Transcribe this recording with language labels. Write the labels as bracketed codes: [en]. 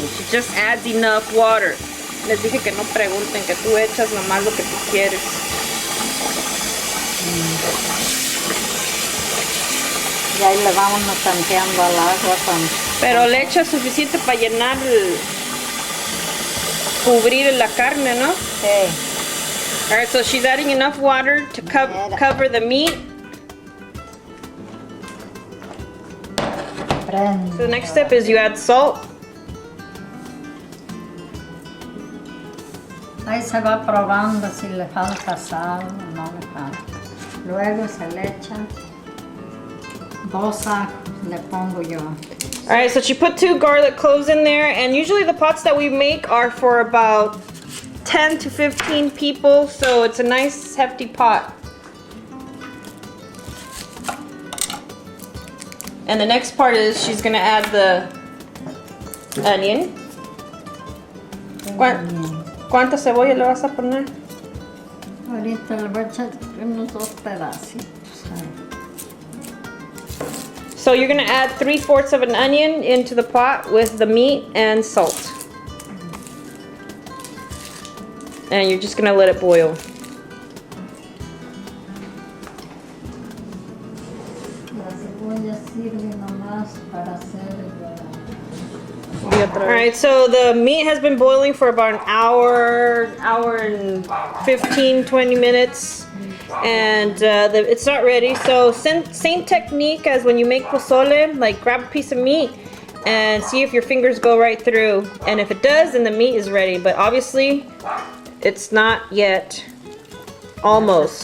[en] She just adds enough water. [es] Les dije que no pregunten, que tú echas nomás lo que tú quieres. Y ahí le vamos tanteando al agua con... Pero le echas suficiente para llenar, cubrir la carne, ¿no? Sí. [en] Alright, so she's adding enough water to cover the meat. So the next step is you add salt. [es] Ahí se va probando si le falta sal o no le falta. Luego se le echa 2 ajos, le pongo yo. [en] Alright, so she put 2 garlic cloves in there, and usually the pots that we make are for about 10 to 15 people, so it's a nice hefty pot. And the next part is she's gonna add the onion. [es] ¿Cuánta cebolla le vas a poner? Ahorita le voy a echar unos 2 pedacitos. [en] So you're gonna add 3/4 of an onion into the pot with the meat and salt. And you're just gonna let it boil. [es] La cebolla sirve nomás para hacer [en] Alright, so the meat has been boiling for about an hour and 15-20 minutes, and it's not ready. So same technique as when you make pozole, like grab a piece of meat and see if your fingers go right through, and if it does, then the meat is ready, but obviously it's not yet. Almost.